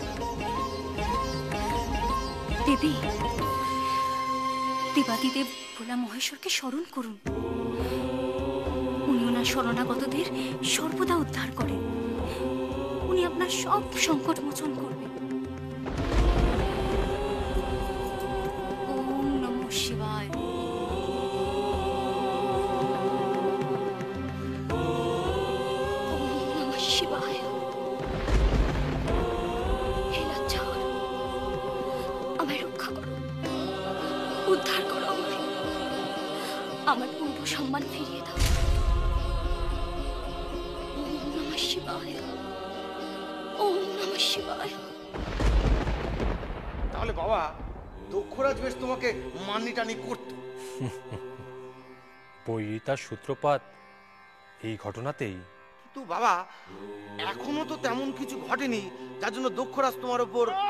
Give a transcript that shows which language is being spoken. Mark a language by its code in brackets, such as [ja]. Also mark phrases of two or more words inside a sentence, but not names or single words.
[bn] দেবী, দেবাদিদেব ভোলা মহেশ্বরকে স্মরণ করুন। উনি ওনার শরণাগতদের সর্বদা উদ্ধার করেন। উনি আপনার সব সংকট মোচন করবেন। [sa] ওম নমঃ শিবায়। ওম নমঃ শিবায়। [bn] হে লজ্জাহর, আমায় রক্ষা করো, উদ্ধার করো আমায়, আমার পূর্ব সম্মান ফিরিয়ে দাও। [sa] ওম নমঃ শিবায়, ওম নমঃ শিবায়। [bn] তাহলে বাবা দক্ষরাজ বেশ তোমাকে মান্নি টানি করত। পৈতার সূত্রপাত এই ঘটনাতেই। কিন্তু বাবা এখনো তো তেমন কিছু ঘটেনি যার জন্য দক্ষরাজ তোমার উপর।